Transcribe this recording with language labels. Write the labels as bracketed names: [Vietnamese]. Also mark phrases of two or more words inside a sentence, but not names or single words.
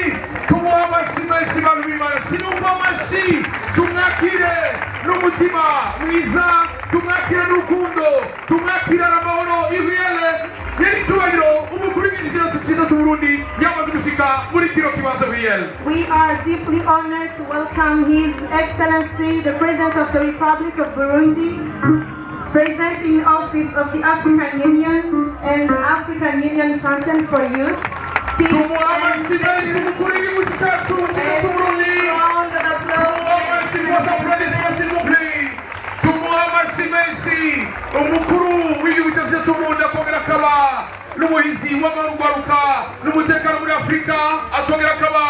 [Rundi] bantu b'Imana sinumva amashyi tumwakire n'umutima mwiza tumwakire n'urukundo tumwakire amahoro iriyele nyir'icyubahiro umukuru w'igihugu cyiza cy'uburundi yamaze gushika muri kino kibanza riyele. [English] We are deeply honored to welcome His Excellency the President of the Republic of Burundi, President in Office of the African Union and African Union Champion for Youth. Peace and [Rundi] umukuru w'igihugu cyacu cy'uburundi akongera akaba n'umuhizi w'amarugaruka n'umutekano muri Afurika akongera akaba